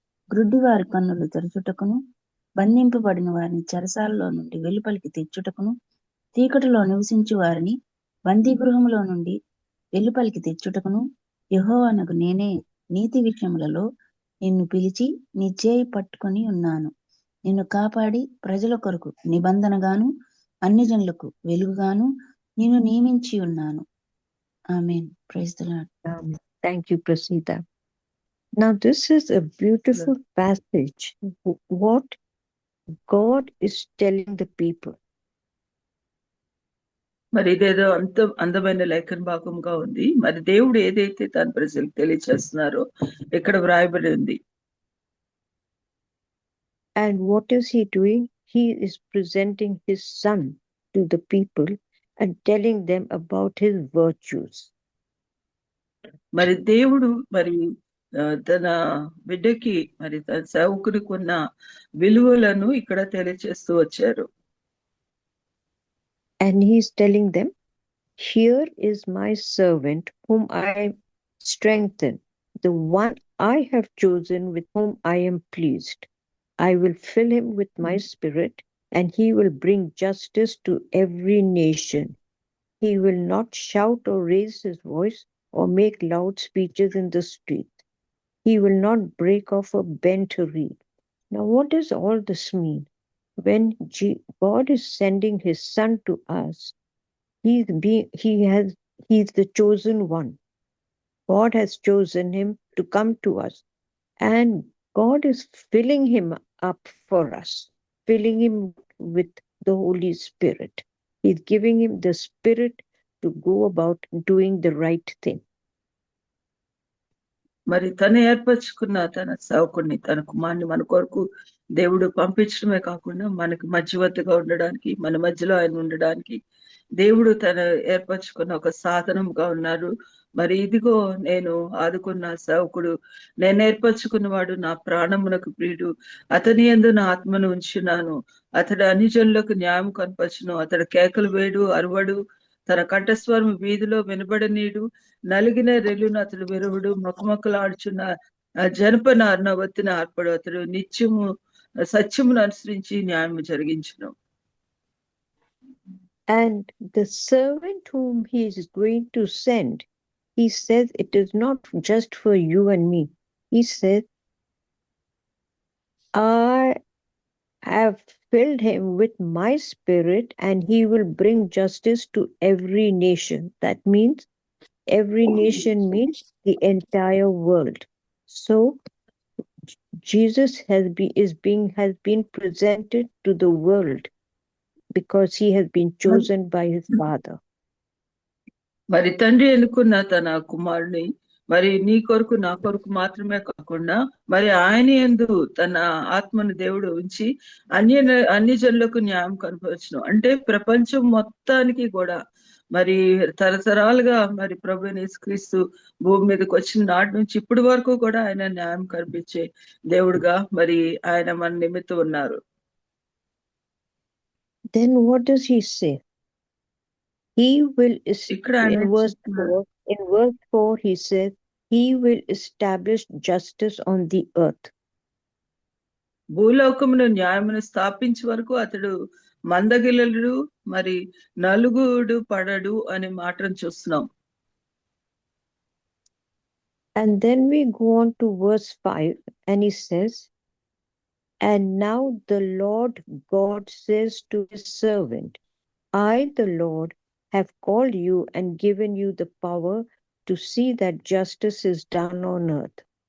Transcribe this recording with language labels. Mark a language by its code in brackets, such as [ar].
[te] గ్రుడ్డి వారి కన్నులు తెరచుటకును, బంధింపబడిన వారిని చెరసాలలో నుండి వెలుపలికి తెచ్చుటకును, చీకటిలో నివసించు వారిని బందీగృహములో నుండి వెలుపలికి తెచ్చుటకును యెహోవానగు నేనే నీతి విషయములలో నిన్ను పిలిచి నీ చేయి పట్టుకొని ఉన్నాను. నిన్ను కాపాడి ప్రజల కొరకు నిబంధనగాను అన్ని జనులకు వెలుగుగాను నిన్ను నియమించి ఉన్నాను. [en] Amen. Praise the Lord. Thank you, Prasida. Now, this is a beautiful passage. What God is telling the people. [te] మరి ఇదేదో అందమైన లేఖన భాగంగా ఉంది. మరి దేవుడు ఏదైతే తన ప్రజలకు తెలియచేస్తున్నారో ఇక్కడ వ్రాయబడి ఉంది. [en] And what is he doing? He is presenting his son to the people and telling them about his virtues. [te] మరి దేవుడు మరి తన బిడ్డకి మరి తన సేవకునికి ఉన్న విలువలను ఇక్కడ తెలియచేస్తూ వచ్చారు. [en] And he's telling them, here is my servant whom I strengthen, the one I have chosen with whom I am pleased. I will fill him with my spirit, and he will bring justice to every nation. He will not shout or raise his voice or make loud speeches in the street. He will not break off a bent reed. Now, what does all this mean? When God is sending his son to us, he's the chosen one. God has chosen him to come to us, and God is filling him up for us, filling him with the Holy Spirit. He's giving him the spirit to go about doing the right thing. [te] మరి తను ఏర్పరచుకున్న తన సేవకుడిని, తన కుమారుని మన కొరకు దేవుడు పంపించడమే కాకుండా మనకి మధ్యవర్తిగా ఉండడానికి, మన మధ్యలో ఆయన ఉండడానికి దేవుడు తను ఏర్పరచుకున్న ఒక సాధనంగా ఉన్నారు. మరి ఇదిగో నేను ఆదుకున్న సేవకుడు, నేను ఏర్పరచుకున్నవాడు, నా ప్రాణమునకు ప్రియుడు, అతని యందు నా ఆత్మను ఉంచున్నాను. అతడు అన్ని జనులకు న్యాయం కనపరచును. అతడు కేకలు వేడు, అరువడు, తన కంఠస్వరం వీధిలో వినబడనీడు. నలిగిన రెల్లును అతడు విరువుడు, మొక్కమొక్కలాడుచున్న జనపనారున ఒత్తిన ఆర్పడు. అతడు నిత్యము సత్యమును అనుసరించి న్యాయము జరిగించును. [en] And the servant whom he is going to send, he says it is not just for you and me. He says, I have filled him with my spirit and he will bring justice to every nation. That means every nation means the entire world. So Jesus has been presented to the world because he has been chosen by his Father. [te] మరి తండ్రి ఎన్నుకున్న తన కుమారుని మరి నీ కొరకు నా కొరకు మాత్రమే కాకుండా మరి ఆయన యందు తన ఆత్మను దేవుడు ఉంచి అన్ని జనులకు న్యాయం కనపరచును. అంటే ప్రపంచం మొత్తానికి కూడా మరి తరతరాలుగా మరి ప్రభువైన యేసుక్రీస్తు భూమి మీదకి వచ్చిన నాటి నుంచి ఇప్పటి వరకు కూడా ఆయన న్యాయం కనిపించే దేవుడుగా మరి ఆయన మన నిమిత్తం ఉన్నారు. [en] Then what does he say? He will, in verse 4, he says, he will establish justice on the earth. [te] భూలోకమును న్యాయమును స్థాపించే వరకు అతడు మందగిలడు, మరి నలుగుడు పడడు అనే మాటను చూస్తున్నాం. [en] And then we go on to verse 5, and he says, and now the Lord God says to his servant, I, the Lord, have called you and given you the power to see that justice is done on earth.